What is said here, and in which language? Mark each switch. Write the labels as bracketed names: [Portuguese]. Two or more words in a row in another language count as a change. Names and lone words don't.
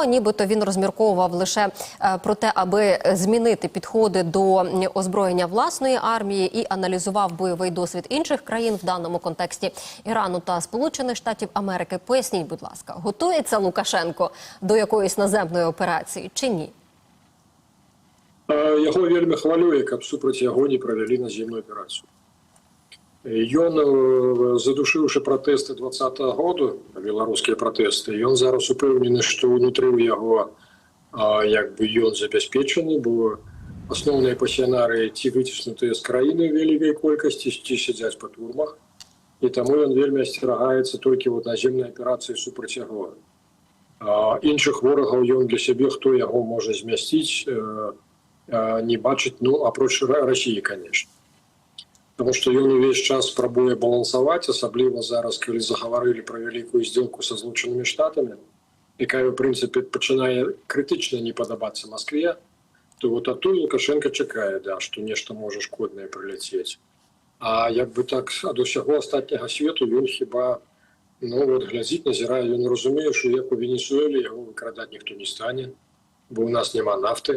[Ukrainian] Нібито він розмірковував лише про те, аби змінити підходи до озброєння власної армії і аналізував бойовий досвід інших країн, в даному контексті Ірану та Сполучених Штатів Америки. Поясніть, будь ласка, готується Лукашенко до якоїсь наземної операції чи ні? [Belarusian] Яго вельмі хвалюе, каб супраць яго не правялі наземную аперацыю. Ён, задушыўшы пратэсты 2020 года, беларускія пратэсты, ён зараз упэўнены, што ўнутры ў яго ён забяспечаны, бо асноўныя пасіянары ці выціснутыя з краіны ў вялікай колькасці, ці сядзяць па турмах, і таму ён вельмі асцерагаецца толькі наземнай аперацыі супраць яго. Іншых ворагаў ён для сябе, хто яго можа змясціць, не бачыць, апроч [Russian] России, конечно. Потому что [Belarusian] ён увесь час спрабуе балансаваць, асабліва зараз, калі загаварылі пра вялікую здзелку са Злучанымі Штатамі, якая, в прынцыпе, пачынае крытычна не падабацца Маскве, то вот адтуль Лукашенко чакае, што нешта можа шкоднае прыляцець. А так ад усяго астатняга свету ён хіба глядзіць, назірае, ён разумее, што як у Венесуэле яго выкрадаць ніхто не стане, бо у нас няма нафты.